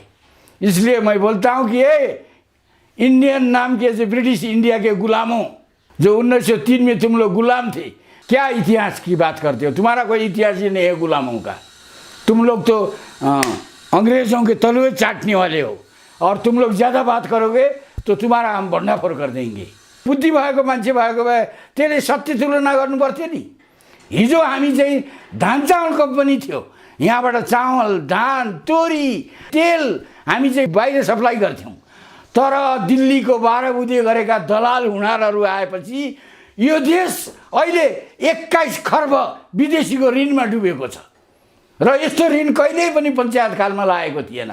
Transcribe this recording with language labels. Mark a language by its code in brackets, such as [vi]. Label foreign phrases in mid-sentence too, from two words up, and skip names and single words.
[hi] इसलिए मैं बोलता हूँ कि ये इंडियन नाम के जो ब्रिटिश इंडिया के गुलामों, जो 1903 में तुम लोग गुलाम थे, क्या इतिहास की बात करते हो? तुम्हारा कोई इतिहास ही नहीं है गुलामों का। तुम लोग तो अंग्रेज़ों के तलवे चाटने वाले हो, और तुम लोग ज़्यादा बात करोगे तो तुम्हारा हम भंडाफोड़ कर देंगे। [ne] बुद्धि भएको मान्छे भएको भए त्यसले सत्य तुलना गर्नु पर्थ्यो नि। हिजो हामी चाहिँ धान चामल कम्पनी थियो, यहाँबाट चामल, धान, तोरी, तेल हामी चाहिँ बाहिर सप्लाई गर्थ्यौँ। तर दिल्लीको 12 बुँदे गरेका दलाल हुँडारहरू आएपछि यो देश अहिले 21 खर्ब विदेशीको ऋणमा डुबेको छ, र यस्तो ऋण कहिल्यै पनि पञ्चायत कालमा लागेको थिएन।